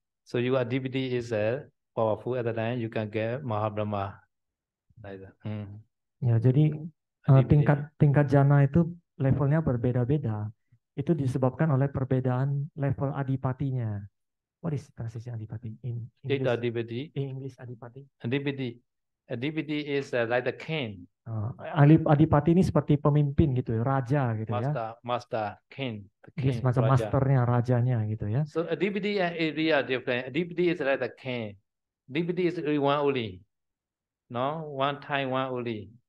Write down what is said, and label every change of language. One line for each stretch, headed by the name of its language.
English: So your adipati is powerful at the time, you can get Mahabrahma.
Indonesian: Ya, jadi tingkat jana itu levelnya berbeda-beda. Itu disebabkan oleh perbedaan level adipatinya.
English: What is translation adipati in English? Adipati. In English adipati. Adipati is like the king.
Indonesian: Adipati ini seperti pemimpin gitu, raja gitu ya.
English: Master, king.
Indonesian: Dia semacam masternya, rajanya gitu ya.
English: So adipati and area different. Adipati is like the king. Adipati is one only. No, one time one only.